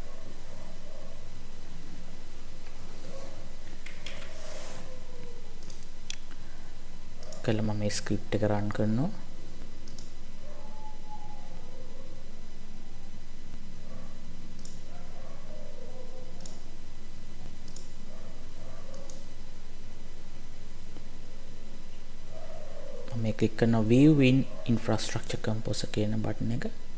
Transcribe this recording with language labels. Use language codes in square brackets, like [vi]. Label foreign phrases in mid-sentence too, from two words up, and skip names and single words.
[si] කළා මම මේ ස්ක්‍රිප්ට් එක රන් කරනවා. මම ක්ලික් කරනවා [en] view in infrastructure composer [si] කියන බටන් එක.